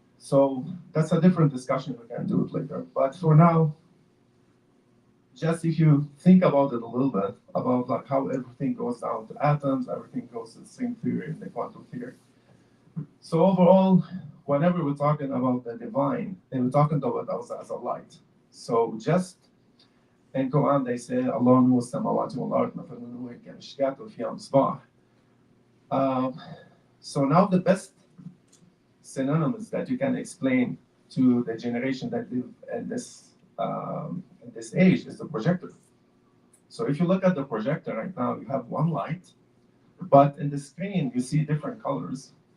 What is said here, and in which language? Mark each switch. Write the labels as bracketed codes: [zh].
[en] So that's a different discussion. We can do it later. But for now, just if you think about it a little bit, about like how everything goes down to atoms, everything goes to the string theory and the quantum theory. So overall, whenever we're talking about the divine, they were talking about us as a light. So just in Quran they say [ar] Allah نور السماوات والأرض مثل نوره كمشكاة فيها مصباح. [en] So now the best synonyms that you can explain to the generation that live in this age is the projector. So if you look at the projector right now, you have one light, but in the screen you see different colors.